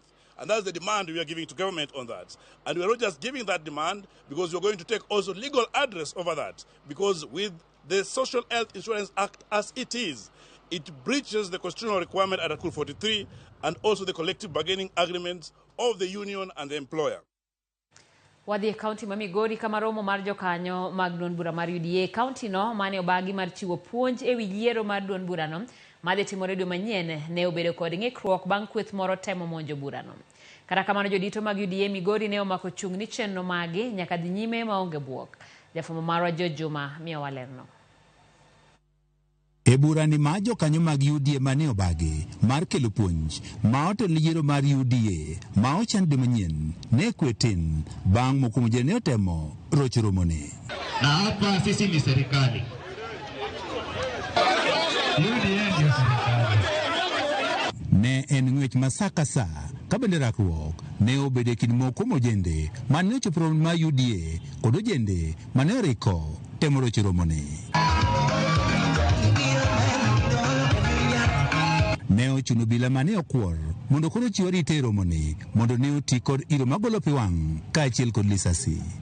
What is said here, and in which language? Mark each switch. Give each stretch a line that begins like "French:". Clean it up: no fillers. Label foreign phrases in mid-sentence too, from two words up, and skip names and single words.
English: And that's the demand we are giving to government on that. And we are not just giving that demand because we're going to take also legal address over that, because with the Social Health Insurance Act as it is, it breaches the constitutional requirement at Article 43 and also the collective bargaining agreements of the union and the employer.
Luo (Kenya and Tanzania): Wadhi county mamigori kama romo mar jokanyo mag duond bura mar UDA county no mane obagi mar chiwo puonj ewi yiero mar duond bura no madhi timore dwe manyien ne obedo kod ng'ikruok bang' kweth moro temo monjo bura no. Kata kamano jodito mag UDA Migori ne omako chung' ni chenro magi nyaka dhi nyime maonge buok. Jafwambo marwa Juma miyo walerno. E burani ma jokanyo mag UDA mane obagi mar kelo puonj ma otelo yiero mar UDA ma ochan dwe manyien ne kwetin bang' mokuongo ne otemo rocho romone.
Swahili: Na hapa sisi ni serikali. UDA ndio serikali.
Luo (Kenya and Tanzania): Ne en ng'wech masaka sa ka bende rakruok ne obede kind moko mojende mane ochopo ma UDA kod ojende mane oriko temo rocho romone. Ne ochuno bila mane okwor mondo koro chiwo rite romone mondo ne oti kod iro magolo pi wang' kaachiel kod lisasi.